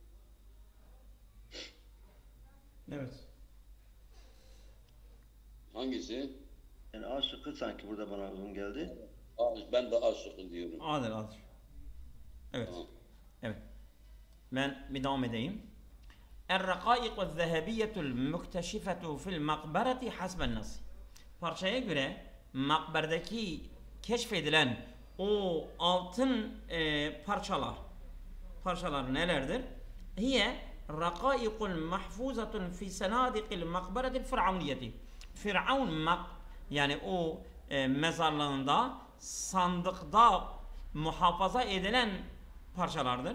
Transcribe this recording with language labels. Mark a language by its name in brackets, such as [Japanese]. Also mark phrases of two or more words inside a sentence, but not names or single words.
[Turkish] Evet. Hangisi? Yani A şıkkı sanki burada bana uygun geldi. Ben de A şıkkı diyorum. Adil. Evet. Tamam. Evet. Ben bir devam edeyim. [Arabic] الرقائق الذهبية المكتشفة في المقبرة حسب النص. [Turkish] Parçaya göre makberdeki keşfedilen o altın parçalar nelerdir? [Arabic] هي الرقائق محفوظة في صناديق المقبرة الفرعونية. [Turkish] Firavun yani o mezarlığında sandıkta muhafaza edilen parçalardır.